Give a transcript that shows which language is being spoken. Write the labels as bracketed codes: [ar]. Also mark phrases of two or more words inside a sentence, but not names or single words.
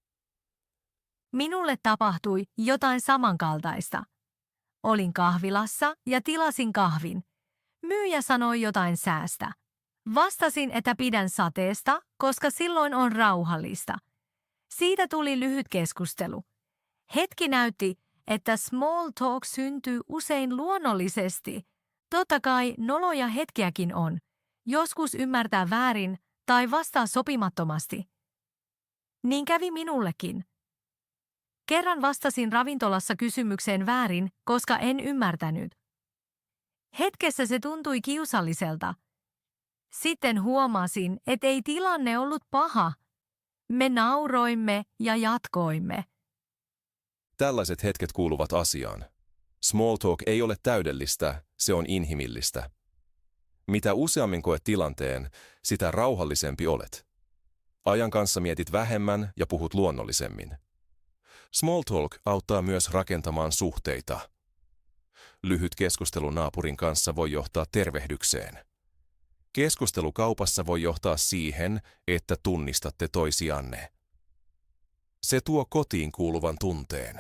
[fi] Minulle tapahtui jotain samankaltaista. Olin kahvilassa ja tilasin kahvin. Myyjä sanoi jotain säästä. Vastasin, että pidän sateesta, koska silloin on rauhallista. Siitä tuli lyhyt keskustelu. Hetki näytti, että [en] small talk [fi] syntyy usein luonnollisesti. Totta kai noloja hetkiäkin on. Joskus ymmärtää väärin tai vastaa sopimattomasti. Niin kävi minullekin. Kerran vastasin ravintolassa kysymykseen väärin, koska en ymmärtänyt. Hetkessä se tuntui kiusalliselta. Sitten huomasin, ettei tilanne ollut paha. Me nauroimme ja jatkoimme. Tällaiset hetket kuuluvat asiaan. [en] Small talk [fi] ei ole täydellistä, se on inhimillistä. Mitä useammin koet tilanteen, sitä rauhallisempi olet. Ajan kanssa mietit vähemmän ja puhut luonnollisemmin. [en] Small talk [fi] auttaa myös rakentamaan suhteita. Lyhyt keskustelu naapurin kanssa voi johtaa tervehdykseen. Keskustelu kaupassa voi johtaa siihen, että tunnistatte toisianne. Se tuo kotiin kuuluvan tunteen.